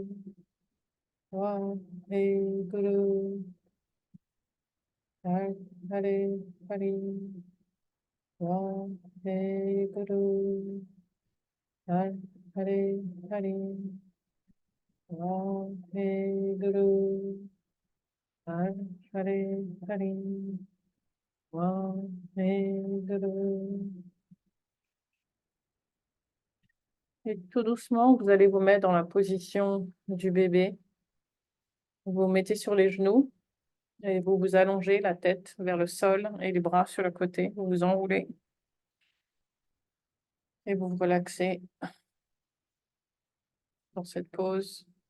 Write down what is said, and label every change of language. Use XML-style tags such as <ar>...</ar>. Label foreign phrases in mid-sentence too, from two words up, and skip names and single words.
<pa>Wa, ਹੇ, ਗੁਰੂ. ਹਰੇ, ਹਰੇ, ਹਰੇ. ਵਾ, ਹੇ, ਗੁਰੂ. ਹਰੇ, ਹਰੇ, ਹਰੇ. ਵਾਹਿਗੁਰੂ, ਹਰੇ ਹਰੇ, ਵਾਹਿਗੁਰੂ.</pa> <fr>Et tout doucement, vous allez vous mettre dans la position du bébé. Vous vous mettez sur les genoux et vous vous allongez la tête vers le sol et les bras sur le côté. Vous vous enroulez et vous vous relaxez dans cette pose.</fr>